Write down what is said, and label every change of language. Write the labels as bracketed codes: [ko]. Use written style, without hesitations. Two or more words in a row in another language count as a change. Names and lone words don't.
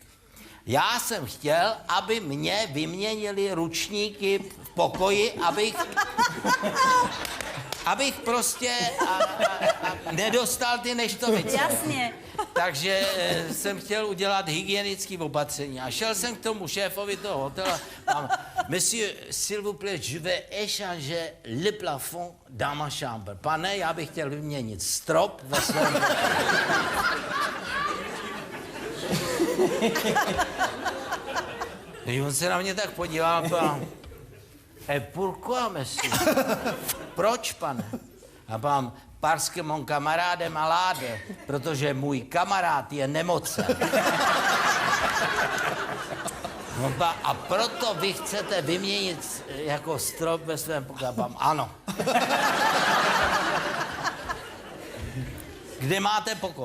[cs] Já jsem chtěl, aby mě vyměnili ručníky v pokoji, abych prostě nedostal ty neštovice. Jasně. Takže jsem chtěl udělat hygienické opatření a šel jsem k tomu šéfovi toho hotelu. [fr] Monsieur, s'il vous plaît, je vais échanger le plafond dans ma chambre. [cs] Pane, já bych chtěl vyměnit strop ve svém pokoji. On se na mě tak podíval a [fr] pourquoi, monsieur? [cs] Proč, pane? A pán, [fr] parce que mon camarade est malade, [cs] protože můj kamarád je nemocen. A proto vy chcete vyměnit jako strop ve svém pokoji? Ano. Kde máte pokoj?